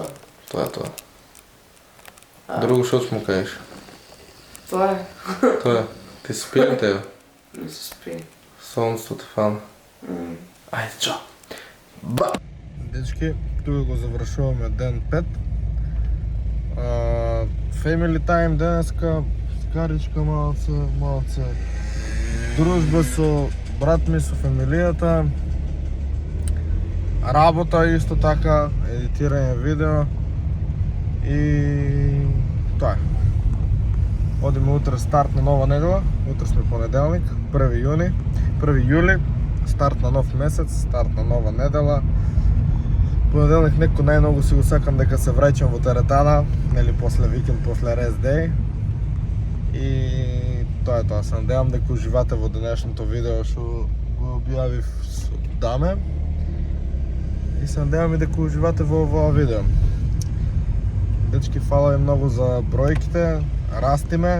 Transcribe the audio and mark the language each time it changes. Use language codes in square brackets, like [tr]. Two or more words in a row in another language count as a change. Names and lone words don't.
[bg] Това е това. Друго, що ще му кажеш? Това е. Това е. Ти се спи ли тебе? Не се спи. [mk] Сонцето те фана. Айде, чао! Ба! [bg] Дечки, тук го завършуваме ден 5. [en] Family time [mk] денеска, скаричка малце, дружба со брат ми, со фамилијата, работа исто така, едитирање видео и тоа е. Одиме утре старт на нова недела, утре сме понеделник, 1 јули, старт на нов месец, старт на нова недела. Понеделник некој најмногу си го сакам дека се враќам во теретана, нели после викенд, после [en] rest day. [mk] И тоа е тоа, се надевам дека уживате во денешното видео што го објавив со Даме. И се надевам и дека уживате во овоа видео. Дечки, фала ви многу за бројките, растиме.